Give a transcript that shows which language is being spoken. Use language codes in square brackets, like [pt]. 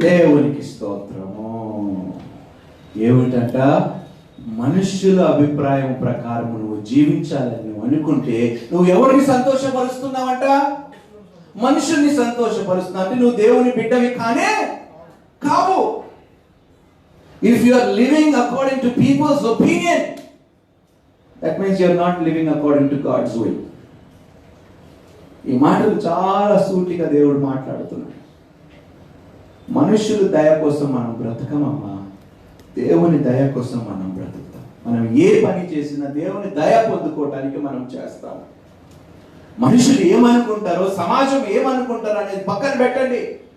[te] దేవునికి స్తోత్రము. ఏమిటంట? మనుష్యుల అభిప్రాయం ప్రకారం నువ్వు జీవించాలని నువ్వు అనుకుంటే నువ్వు ఎవరిని సంతోషపరుస్తున్నావంట? మనుషుల్ని సంతోషపరుస్తున్నావు అంటే నువ్వు దేవుని బిడ్డవి కానే కావు. [en] If you are living according to people's opinion, that means you are not living according to God's will. [te] ఈ మాటలు చాలా సూటిగా దేవుడు మాట్లాడుతున్నాడు. మనుషుల దయ కోసం మనం బ్రతకమమ్మా, దేవుని దయ కోసం మనం బ్రతుకుతాం. మనం ఏ పని చేసినా దేవుని దయ పొందుకోవటానికి మనం చేస్తాం. మనుషులు ఏమనుకుంటారో, సమాజం ఏమనుకుంటారో అనేది పక్కన పెట్టండి.